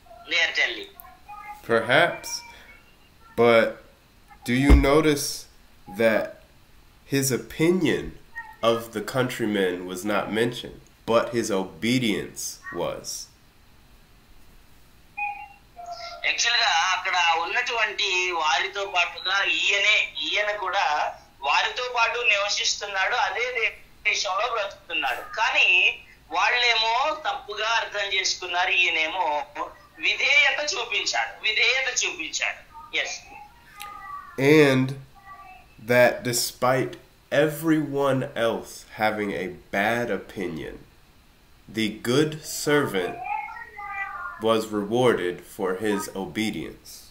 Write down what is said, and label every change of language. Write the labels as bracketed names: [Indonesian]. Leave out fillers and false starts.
[English] They are telling. Perhaps. But do you notice that his opinion of the countrymen was not mentioned, but his obedience was? [Telugu] యాక్చువల్గా అక్కడ ఉన్నటువంటి వారితో పాటుగా ఈయన కూడా వారితో పాటు నివసిస్తున్నాడు, అదే దేశంలో బ్రతుకుతున్నాడు. కానీ వాళ్ళేమో తప్పుగా అర్థం చేసుకున్నారు, ఈయనేమో విధేయత చూపించాడు. [English] Yes. And that despite everyone else having a bad opinion, the good servant was rewarded for his obedience.